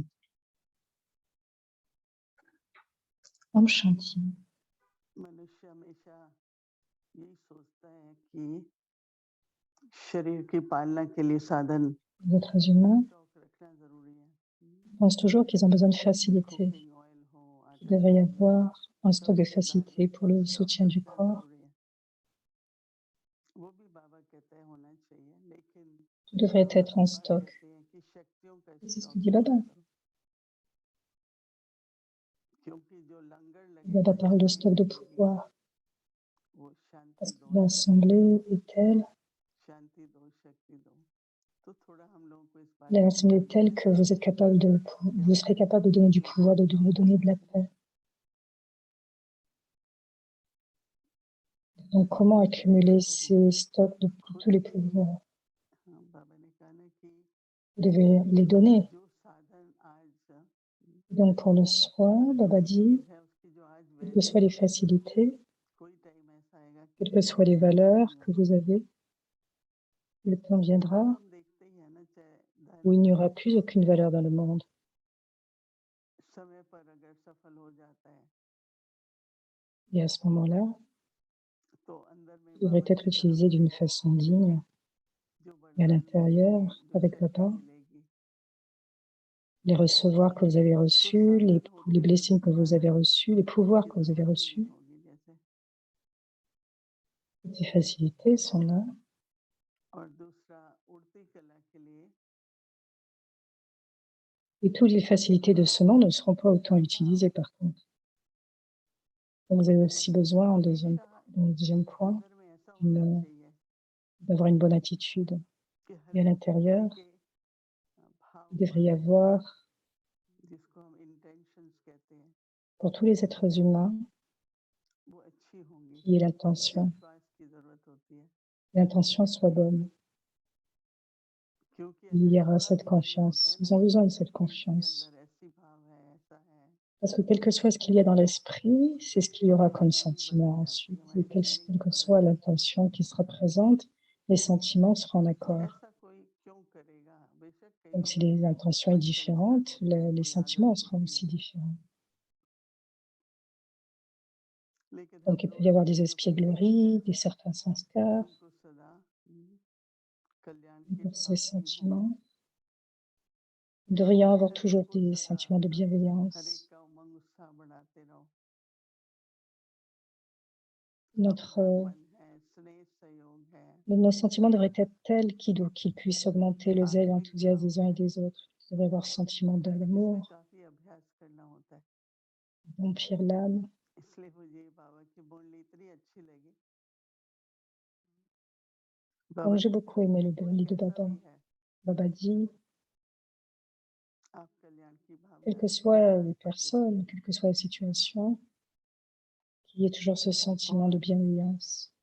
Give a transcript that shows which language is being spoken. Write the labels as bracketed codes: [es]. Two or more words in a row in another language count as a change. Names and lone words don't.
[hi] Om Shanti. मनुष्य हमेशा यही सोचता है कि शरीर की पालना के लिए साधन [fr] Les êtres humains [hi] स्टॉक रखना जरूरी है। [fr] pensent toujours qu'ils ont besoin de facilité. [en] cooking oil [hi] हो, [fr] Il [hi] आटा [fr] devrait y [hi] दाल हो, [fr] avoir un stock de [hi] सरसों का दाल [fr] facilité pour le [hi] स्टॉक [fr] soutien du [hi] रखना [fr] corps. [hi] जरूरी है। वो भी बाबा कहते हैं होना चाहिए, लेकिन [fr] Tout devrait être en [hi] बाबा [fr] stock. [hi] कहते हैं कि शक्तियों का [fr] Et c'est ce que [hi] स्टॉक [fr] dit Baba. [hi] रखा करो, क्योंकि जो लंगर [fr] Baba [hi] लगेगा, [fr] parle de [hi] लड़ाई [fr] stock de [hi] लगेगी, [fr] pouvoir. [hi] वो शांति [fr] Parce que [hi] दो, [fr] l'assemblée est telle, [hi] शांति दो, शक्ति दो। तो थोड़ा हम लोगों को इस बात [fr] la [hi] को [fr] l'assemblée est telle [hi] समझना [fr] que vous êtes capable de, vous serez capable de donner du pouvoir, de vous donner de la paix. Donc, comment accumuler ces stocks de tous les pouvoirs? [hi] बाबा ने कहा ना कि [fr] Vous devez les donner. [hi] जो साधन आज [fr] Donc, pour le soin, Baba dit, [hi] है, उसकी जो आज [fr] quelles que [hi] वैल्यू [fr] soient les [hi] है, [fr] facilités, [hi] कोई टाइम ऐसा आएगा कि [fr] quelles que soient les [hi] उसकी वैल्यू [fr] valeurs [hi] नहीं [fr] que vous [hi] होगी। [fr] avez, le temps viendra [hi] आज हम देखते ही है ना, चाहे [fr] où il [hi] धन [fr] n'y aura plus aucune valeur dans le monde. [hi] समय पर अगर सफल हो जाता है, [fr] Et à ce moment-là, [hi] तो अंदर में [fr] il devrait [hi] बाबा [fr] être [hi] की तरफ [fr] utilisé d'une [hi] से [fr] façon digne. [hi] जो [fr] Et à [hi] वरदान [fr] l'intérieur, [hi] मिलेंगे, जो [fr] avec [hi] शक्ति [fr] Baba, [hi] मिलेगी, [fr] les recevoir que vous avez [hi] तो [fr] reçus, les [hi] साधन होते हुए [fr] blessings que [hi] भी [fr] vous avez [hi] साधन [fr] reçus, les pouvoirs [hi] की [fr] que vous avez [hi] जरूरत ही नहीं [fr] reçus. [hi] होगी। जैसे [fr] Toutes ces facilités sont là. [hi] और दूसरा, उड़ती कला के लिए [fr] Et toutes les facilités de ce monde ne seront pas autant utilisées par contre. Donc vous avez aussi besoin, en deuxième point, [hi] अंदर में ऐसा होना चाहिए [fr] d'avoir une bonne attitude. [hi] कि [fr] Et à [hi] हर एक [fr] l'intérieur, [hi] के भाव [fr] il devrait y avoir, [hi] जिसको हम इंटेंशंस कहते हैं, [fr] pour tous les êtres humains, [hi] वो अच्छी होंगी। [fr] qui est l'intention. [hi] विश्वास की जरूरत होती है, [fr] L'intention soit bonne. [hi] क्योंकि [fr] Il [hi] अगर [fr] y aura [hi] थोड़ा [fr] cette [hi] भी नहीं होता [fr] confiance. [hi] है [fr] Ils [hi] ना [fr] ont besoin de [hi] कि [fr] cette [hi] इनके [fr] confiance. [hi] अंदर ऐसी भाव है, ऐसा है, [fr] Parce que quel que soit ce qu'il y a dans l'esprit, c'est ce qu'il y aura comme [hi] दुनिया भी [fr] sentiment [hi] बदल जाती [fr] ensuite. [hi] है, [fr] Et [hi] हमारी [fr] quelle [hi] फीलिंग्स [fr] que [hi] बदल [fr] soit [hi] जाती [fr] l'intention qui sera présente, les sentiments seront en [hi] है। [fr] accord. [hi] ऐसा कोई क्यों करेगा? बेशक कई [fr] Donc [hi] लोग [fr] si l'intention est [hi] कोई संस्कार [fr] différente, [hi] होते हैं, [fr] les [hi] कोई [fr] sentiments [hi] आदत [fr] seront [hi] होती [fr] aussi [hi] है, [fr] différents. [hi] लेकिन [fr] Donc [hi] हम [fr] il peut [hi] लोग [fr] y avoir des [hi] अपनी जो फीलिंग्स हैं [fr] espiègleries, des certains sanskars. [hi] उनको सदा कल्याण [fr] Et [hi] की [fr] pour ces [hi] भाव की हो, [fr] sentiments, nous devrions avoir [hi] हर एक [fr] toujours [hi] को [fr] des [hi] सदा [fr] sentiments de [hi] हर एक [fr] bienveillance. [hi] का उमंग उत्साह बढ़ाते रहो। [fr] Notre, [hi] अपनापन है, स्नेह सहयोग है, [fr] nos sentiments devraient être tels qu'ils puissent augmenter le zèle et [hi] आत्मिक [fr] l'enthousiasme [hi] भाव [fr] des uns et [hi] है। [fr] des autres. Nous devrions avoir sentiment [hi] इसमें [fr] d'amour, [hi] काफी अभ्यास करना होता है, [fr] remplir l'âme. [hi] इसलिए मुझे बाबा की बोली इतनी अच्छी लगी। [fr] Donc [hi] बाबा [fr] j'ai [hi] कहते [fr] beaucoup [hi] हैं [fr] aimé [hi] कि [fr] le [hi] कोई [fr] livre de [hi] कैसा [fr] Baba. [hi] भी है, [fr] Baba dit, [hi] आप कल्याण की [fr] quelles [hi] भावना [fr] que [hi] रखिए [fr] soient [hi] हर [fr] les [hi] एक के [fr] personnes, [hi] प्रति, [fr] quelle que soit la situation, qu'il y ait toujours ce sentiment de [hi] और